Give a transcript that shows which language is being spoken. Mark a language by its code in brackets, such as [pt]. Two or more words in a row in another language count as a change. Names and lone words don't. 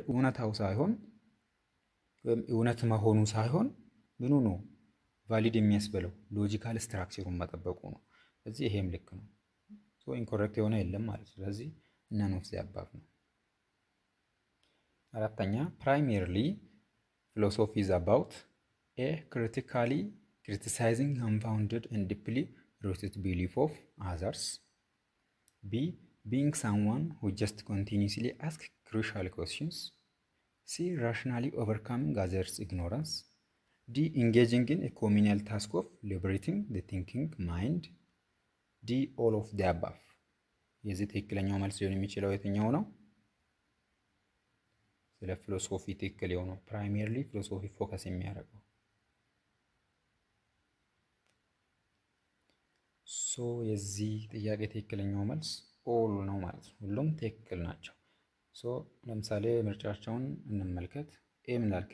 [am] እውነታው ሳይሆን ወይም እውነት መሆኑ ሳይሆን ምኑ ነው ቫሊድ የሚያስበለው ሎጂካል ስትራክቸሩን መጠበቁ ነው። ስለዚህ ይሄም ልክ ነው። [en] so incorrect [am] የሆነ የለም ማለት። ስለዚህ [en] none of the above [am] ነው። አራተኛ [en] primarily philosophy is about a critically criticizing unfounded and deeply rooted belief of others. B being someone who just continuously asks crucial questions. C rationally overcoming others' ignorance. D engaging in a communal task of liberating the thinking mind. D all of the above። [am] የዚህ ትክክለኛው መልስ ሊሆን የሚችለው የትኛው ነው? ስለ ፊሎሶፊ ትክክል የሆነው [en] primarily philosophy focus [am] የሚያደርገው። ሶ የዚህ ጥያቄ ትክክለኛው መልስ ኦል ነው ማለት ነው። ሁሉም ትክክል ናቸው። ሶ ለምሳሌ ምርጫቸውን እንመልከት። ኤ ምን ይላል?